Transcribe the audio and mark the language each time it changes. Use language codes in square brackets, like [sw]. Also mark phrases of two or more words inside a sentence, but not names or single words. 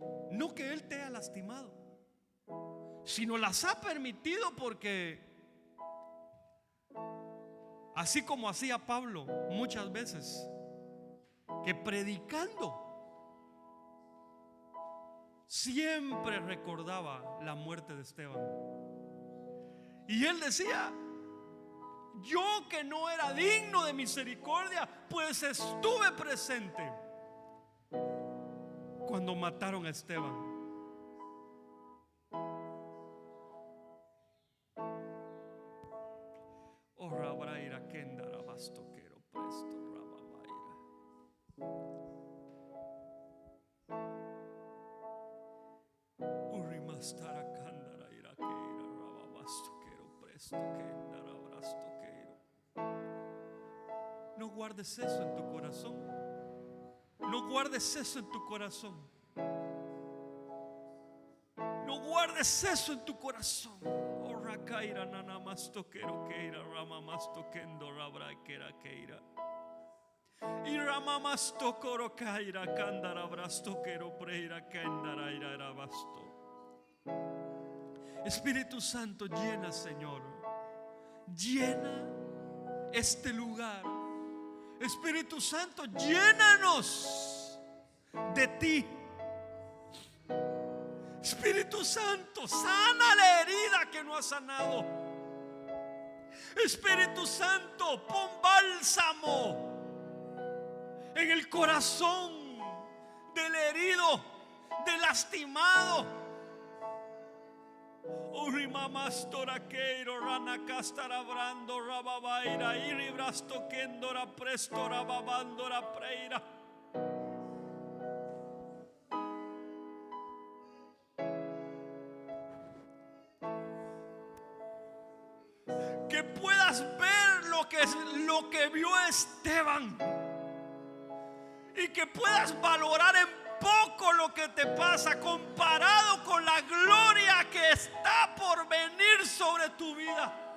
[es] No que Él te haya lastimado, sino las ha permitido porque, así como hacía Pablo muchas veces, que predicando siempre recordaba la muerte de Esteban. Y él decía: yo que no era digno de misericordia, pues estuve presente cuando mataron a Esteban. Oh, Rabraira, Kendara, Bastoquero, Presto, Rababaira. Urimastara, Kandara, Iraqueira, Rababastoquero, Presto, Kendara, Brastoquero. No guardes eso en tu corazón. No guardes eso en tu corazón. No guardes eso en tu corazón. Oh, Rakaira, Nana, Mastoquero, Keira, Rama, Mastoquendo, Rabra, Kera, Keira. Y Rama, Mastocoro, Kaira, Kandara, Brastoquero, Preira, Kendara, Ira, Basto. Espíritu Santo, llena, Señor. Llena este lugar. Espíritu Santo, llénanos de ti. Espíritu Santo, sana la herida que no ha sanado. Espíritu Santo, pon bálsamo en el corazón del herido, del lastimado. Urimamas toraqueiro, rana castarabrando, rababaira, iribrasto kendora presto, rababandora preira. Que puedas ver lo que vio Esteban, y que puedas valorar en poco lo que te pasa comparado con la gloria que está por venir sobre tu vida.